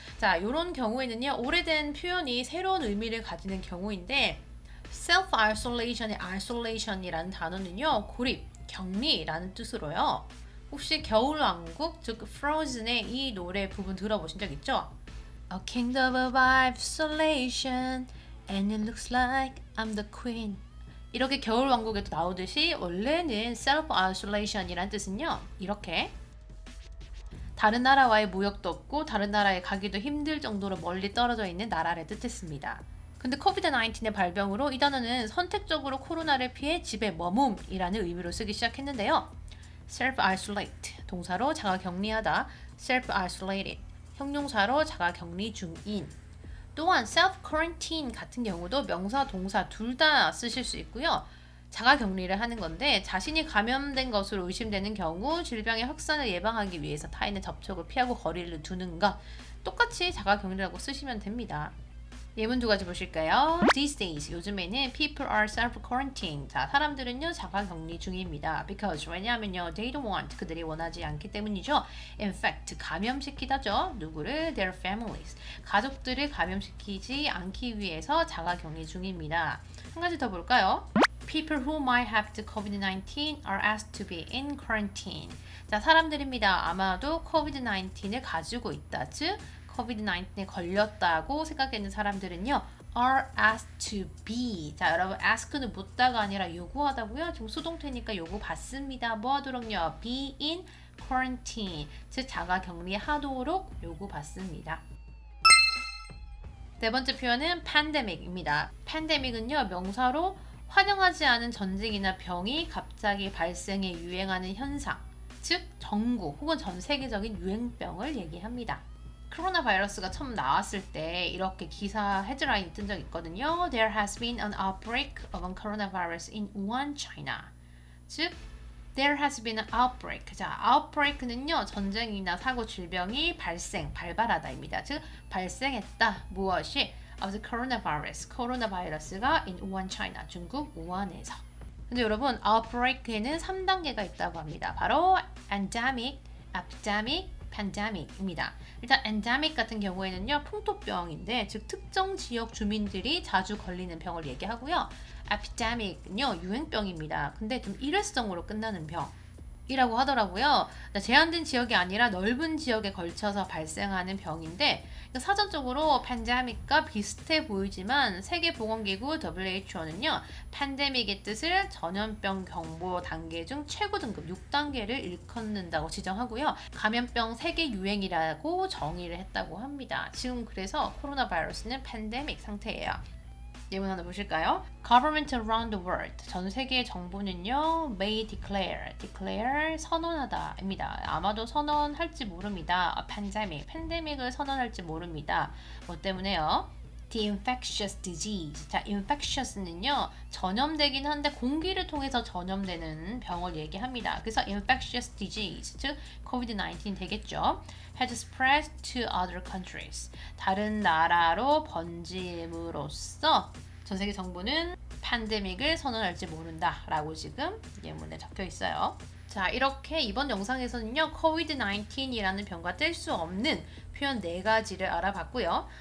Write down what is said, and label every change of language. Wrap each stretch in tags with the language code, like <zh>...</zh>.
<ko>자, 이런 경우에는요, 오래된 표현이 새로운 의미를 가지는 경우인데 self-isolation의 isolation이라는 단어는요, 고립, 격리라는 뜻으로요. 혹시 겨울왕국, 즉 Frozen의 이 노래 부분 들어보신 적 있죠?</ko> <en>A kingdom of isolation and it looks like I'm the queen.</en> <ko>이렇게 겨울왕국에도 나오듯이 원래는 self-isolation이라는 뜻은요, 이렇게 다른 나라와의 무역도 없고 다른 나라에 가기도 힘들 정도로 멀리 떨어져 있는 나라를 뜻했습니다. 근데 코비드-19의 발병으로 이 단어는 선택적으로 코로나를 피해 집에 머뭄이라는 의미로 쓰기 시작했는데요. self-isolate, 동사로 자가격리하다, self-isolated, 형용사로 자가격리 중인. 또한 self-quarantine 같은 경우도 명사, 동사 둘 다 쓰실 수 있고요. 자가격리를 하는 건데 자신이 감염된 것으로 의심되는 경우 질병의 확산을 예방하기 위해서 타인의 접촉을 피하고 거리를 두는 것, 똑같이 자가격리라고 쓰시면 됩니다. 예문 두 가지 보실까요?</ko> <en>These days,</en> <ko>요즘에는</ko> <en>people are self-quarantining.</en> <ko>자, 사람들은요, 자가격리 중입니다. Because, 왜냐하면요,</ko> <en>they don't want,</en> <ko>그들이 원하지 않기 때문이죠.</ko> <en>In fact,</en> <ko>감염시키다죠.</ko> <en>누구를? Their families.</en> <ko>가족들을 감염시키지 않기 위해서 자가격리 중입니다. 한 가지 더 볼까요?</ko> <en>People who might have the COVID-19 are asked to be in quarantine.</en> <ko>자, 사람들입니다. 아마도 COVID-19을 가지고 있다. 즉, COVID-19에 걸렸다고 생각하는 사람들은요,</ko> <en>are asked to be.</en> <ko>자, 여러분, ask는 묻다가 아니라 요구하다고요. 지금 수동태니까 요구 받습니다. 뭐 하도록요?</ko> <en>be in quarantine.</en> <ko>즉, 자가 격리하도록 요구 받습니다. 네 번째 표현은 pandemic입니다. pandemic은요, 명사로 환영하지 않은 전쟁이나 병이 갑자기 발생해 유행하는 현상, 즉 전국 혹은 전 세계적인 유행병을 얘기합니다. 코로나 바이러스가 처음 나왔을 때 이렇게 기사 헤드라인이 뜬 적 있거든요.</ko> <en>There has been an outbreak of a coronavirus in Wuhan, China. 즉, there has been an outbreak.</en> <ko>자, outbreak는요, 전쟁이나 사고, 질병이 발발하다입니다. 즉, 발생했다. 무엇이?</ko> <en>of the coronavirus.</en> <ko>코로나 바이러스가</ko> <en>in Wuhan, China.</en> <ko>중국 우한에서. 근데 여러분, outbreak에는 3단계가 있다고 합니다. 바로 endemic, epidemic, pandemic입니다. 일단 endemic 같은 경우에는요, 풍토병인데, 즉 특정 지역 주민들이 자주 걸리는 병을 얘기하고요. epidemic은요, 유행병입니다. 근데 좀 일회성으로 끝나는 병. 이라고 하더라고요. 제한된 지역이 아니라 넓은 지역에 걸쳐서 발생하는 병인데 사전적으로 팬데믹과 비슷해 보이지만 세계보건기구 WHO는요. 팬데믹의 뜻을 전염병 경보 단계 중 최고 등급 6단계를 일컫는다고 지정하고요. 감염병 세계 유행이라고 정의를 했다고 합니다. 지금 그래서 코로나 바이러스는 팬데믹 상태예요. 예문 하나 보실까요?</ko> <en>Government around the world.</en> <ko>전 세계 정부는요,</ko> <en>may declare</en> <ko>선언하다입니다. 아마도 선언할지 모릅니다. 팬데믹을 선언할지 모릅니다. 뭐 때문에요?</ko> <en>The infectious disease.</en> <ko>자, infectious는요, 전염되긴 한데 공기를 통해서 전염되는 병을 얘기합니다. 그래서 infectious disease, 즉 COVID-19 되겠죠.</ko> <en>Has spread to other countries.</en> <ko>다른 나라로 번짐으로써 전 세계 정부는 팬데믹을 선언할지 모른다라고 지금 예문에 적혀 있어요. 자, 이렇게 이번 영상에서는요, COVID-19이라는 병과 뗄 수 없는 표현 4가지를 알아봤고요.</ko>